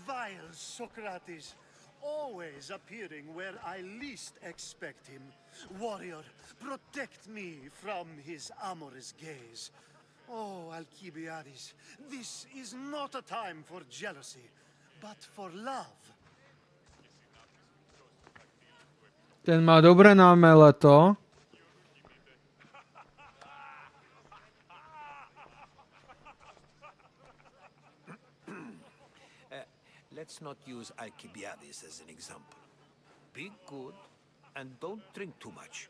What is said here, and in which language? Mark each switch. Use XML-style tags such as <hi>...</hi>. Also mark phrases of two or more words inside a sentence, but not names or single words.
<en>Vile Socrates, always appearing where I least expect him. Warrior, protect me from his amorous gaze. Oh, Alcibiades, this is not a time for jealousy, but for love. Ten má dobre námele to. Let's not use Alcibiades as an example. Be good and don't drink too much.</en>